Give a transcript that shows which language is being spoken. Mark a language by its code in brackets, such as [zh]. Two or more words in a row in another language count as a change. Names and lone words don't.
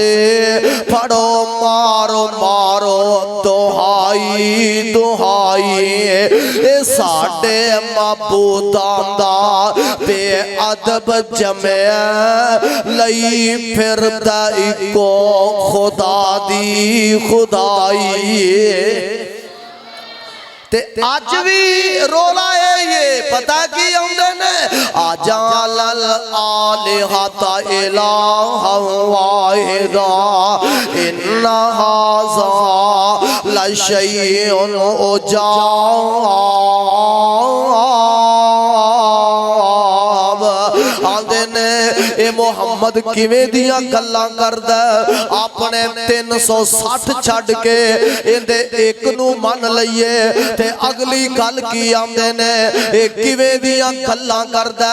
[pa] پھڑو مارو مارو دہائی دہائی، اے ساڈے معبوداں دا بے ادب جمیا لئی پھردا اکو خدا دی خدائی. تے اج بھی رولا ہے یہ پتا کی آؤندے نے [ar] أجعل الآلهة إلها واحدا إن هذا لشيء عجاب. [pa] آندے نے اے محمد کویں دیاں گلاں کردا، اپنے 360 چھڈ کے اندے ایک نوں من لئیے تے اگلی گل کی آندے نے اے کویں دیاں گلاں کردا.